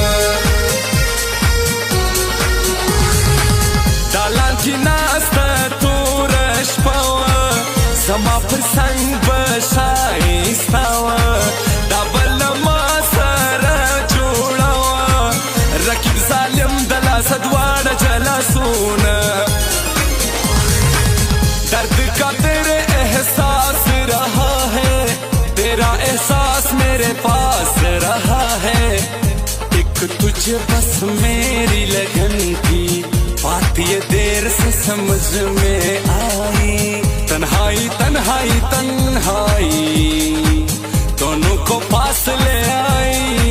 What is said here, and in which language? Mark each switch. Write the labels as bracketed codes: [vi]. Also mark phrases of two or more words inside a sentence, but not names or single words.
[ps] دالان کې ناسته توره شپه وه زما پر څنګ به ښایسته وه دا بله ما سره جوړه وه رقیب ظالم د لاسه دواړه جلسونه [ur] درد کا تیرے احساس رہا ہے تیرا احساس میرے پاس رہا ہے ایک تجھ بس میری لگن کی بات یہ دیر سے سمجھ میں آئی تنہائی تنہائی تنہائی دونوں کو پاس لے آئی